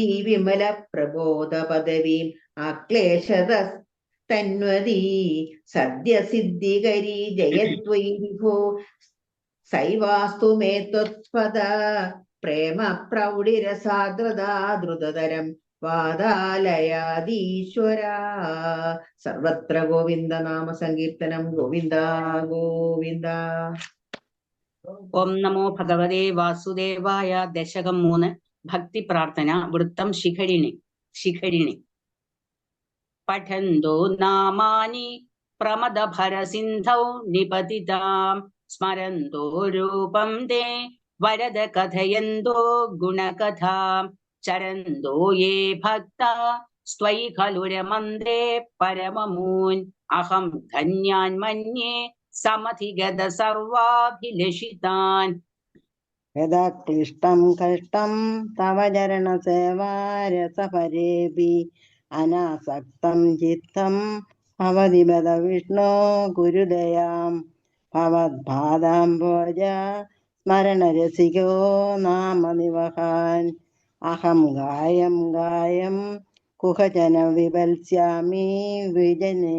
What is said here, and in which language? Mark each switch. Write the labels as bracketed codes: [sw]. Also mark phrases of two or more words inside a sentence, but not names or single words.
[sa] विमलप्रबोधपदवीम् आक्लेशतस्तन्वती सद्यसिद्धिकरी जयत्वयि विभो सैवास्तु मे त्वत्पद प्रेम प्रौढिरसाग्रदा द्रुततरं वादालयादीश्वरा सर्वत्र गोविन्द नाम सङ्कीर्तनं गोविन्द गोविन्द ഓം നമോ ഭഗവതേ വാസുദേവായ. ദശകം 3 ഭക്തി പ്രാർത്ഥന വൃത്തം ശിഖരിണി പഠന്തോ നാമാനി പ്രമദഭരസിന്ധൗ നിപതിതാം സ്മരന്തോ രൂപം തേ വരദ കഥയന്തോ ഗുണകഥാം ചരന്തോ യേ ഭക്താ സ്വൈ ഖലു രമന്ത്രേ പരമമൂൻ അഹം ധന്യാൻ മന്യേ സമധിഗത സർവാഭിലഷിതാൻ. यदा क्लिष्टं कष्टं तव चरणसेवारसपरेऽपि अनासक्तं चित्तं भवति बद विष्णो गुरुदयां भवद्पादाम्बोज स्मरणरसिको नाम निवहान् अहं गायं कुहजन विवल्स्यामि विजने